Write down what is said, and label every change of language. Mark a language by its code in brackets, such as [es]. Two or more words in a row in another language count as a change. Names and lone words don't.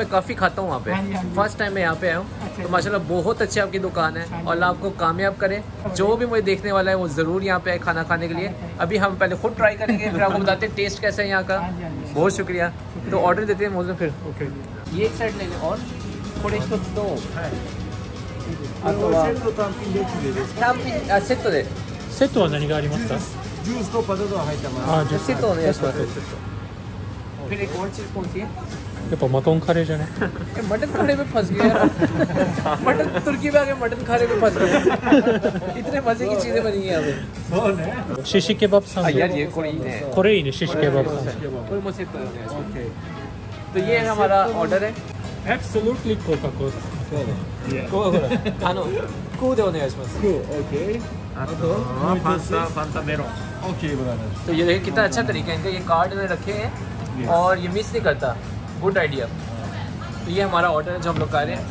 [hi] मैं काफ़ी खाता हूँ वहाँ पे, [en] first time [hi] मैं यहाँ पे आया हूँ। तो माशाल्लाह बहुत अच्छी आपकी दुकान है, और अल्लाह आपको कामयाब करे। जो भी मुझे देखने वाला है वो ज़रूर यहाँ पे आए खाना खाने के लिए। अभी हम पहले खुद ट्राई करेंगे, फिर आपको बताते हैं टेस्ट कैसा है यहाँ का। बहुत शुक्रिया। तो ऑर्डर देते हैं मौजूद फिर। ओके ये एक सेट ले लें और थोड़े इसको तो セットで [ja] セットは何がありますか？ジュースとポテトが入ってます。あ、セットお願いします。 [hi] फिर एक और चीज़ कौन सी है? [ja] やっぱマトンカレーじゃね。 [hi] मटन खाने में फंस गया यार। मटन तुर्की में आके मटन खाने में फंस गया। इतने मजे की चीजें बनी हैं यहाँ पे। [ja] シシケバブサンド。 [hi] यार ये कोई ね。 [ja] これいいね、シシケバブサンド。これもセットですね。 [hi] तो ये हमारा ऑर्डर है। [en] Absolutely Coca-Cola。 [ja] こうでお願いします。 OK。あとファンタメロン。 [en] OK brother. [hi] तो ये देखिए कितना अच्छा तरीका है इनका, ये कार्ड में रखे हैं और ये मिस नहीं करता। [en] good idea. [hi] तो ये हमारा ऑर्डर है जो हम लोग कर रहे हैं।